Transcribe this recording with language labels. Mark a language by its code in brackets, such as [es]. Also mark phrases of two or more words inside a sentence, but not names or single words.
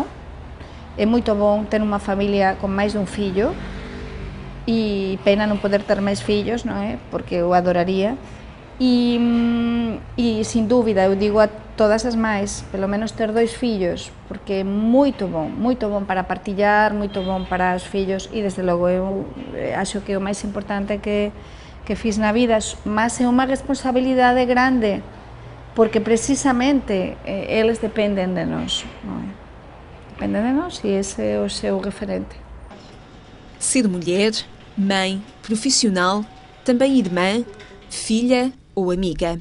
[gl] É moito bom ter unha familia con máis dun fillo e pena non poder ter máis fillos, non é? Porque eu adoraría. E sin dúbida, eu digo a todas as máis, pelo menos ter 2 fillos, porque é moito bon para partillar, moito bon para os fillos e desde logo eu acho que o máis importante é que que fiz na vida, [pt] mas é uma responsabilidade grande, porque precisamente eles dependem de nós, não é? Dependem de nós e esse é o seu referente. Ser mulher, mãe, profissional, também irmã, filha ou amiga.